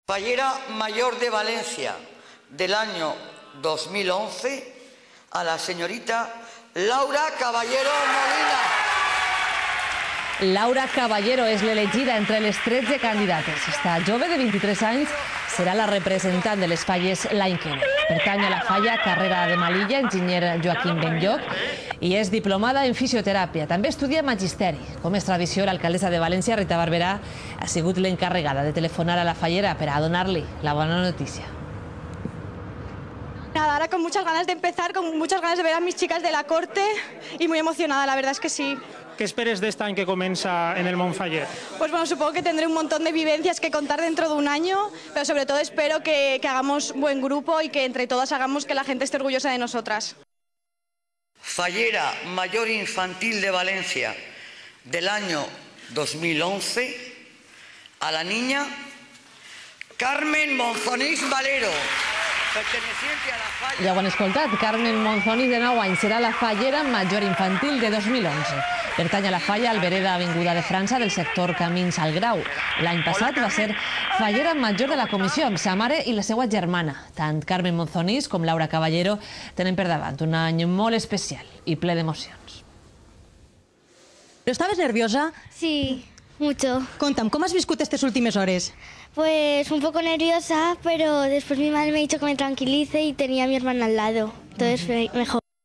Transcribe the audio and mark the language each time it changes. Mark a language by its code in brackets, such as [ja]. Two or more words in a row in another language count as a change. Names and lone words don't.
[es] Fallera Mayor de Valencia del año 2011 a la señorita Laura Caballero Molina. [ca] Laura Caballero és l'elegida entre les 13 candidates. Esta jove de 23 anys serà la representant de les falles l'any que ve. Pertany a la falla Carrera de Malilla, enginyer Joaquim Benlloch, i és diplomada en fisioteràpia. També estudia magisteri. Com és tradició, l'alcaldessa de València, Rita Barberà, ha sigut l'encarregada de telefonar a la fallera per a donar-li la bona notícia. [es] Nada, ahora con muchas ganas de empezar, con muchas ganas de ver a mis chicas de la corte y muy emocionada, la verdad es que sí. ¿Qué esperes de este año que comienza en el Montfaller? Pues bueno, supongo que tendré un montón de vivencias que contar dentro de un año, pero sobre todo espero que hagamos buen grupo y que entre todas hagamos que la gente esté orgullosa de nosotras. Fallera Mayor Infantil de Valencia del año 2011 a la niña Carmen Monzonís Valero, perteneciente a la falla... [ca] Ja ho han escoltat, Carmen Monzonís, de 9 anys, serà la fallera Major Infantil de 2011. Pertany a la falla Albereda Avinguda de França del sector Camins al Grau. L'any passat va ser fallera major de la comissió amb sa mare i la seva germana. Tant Carmen Monzonís com Laura Caballero tenen per davant un any molt especial i ple d'emocions. [es] ¿Estabas nerviosa? Sí, mucho. Conta'm, ¿cómo has viscut estas últimas horas? Pues un poco nerviosa, pero después mi madre me ha dicho que me tranquilice y tenía a mi hermana al lado. Entonces mejor.